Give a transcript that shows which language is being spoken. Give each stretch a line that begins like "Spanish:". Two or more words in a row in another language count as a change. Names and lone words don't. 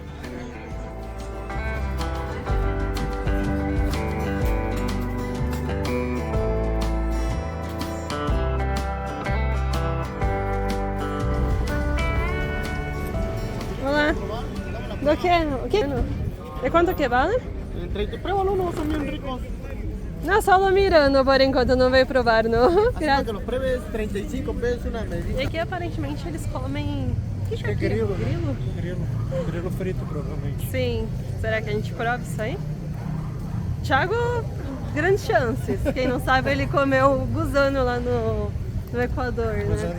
Portuguese: Olá.
Spanish: ¿Do qué? ¿Qué? ¿De cuánto que vale? Pruébalo, no, son bien ricos.
Portuguese: Não, só mirando por enquanto, não veio provar, não.
Spanish: Así para que los pruebes, 35 pesos una
Portuguese: E
Spanish: medida.
Portuguese: aqui aparentemente eles comem. O que é aqui? grilo, né? Grilo? Grilo frito, provavelmente. Sim. Será que a gente prova isso aí? Thiago, grandes chances. Quem não sabe, ele comeu gusano lá no Equador, Mas né?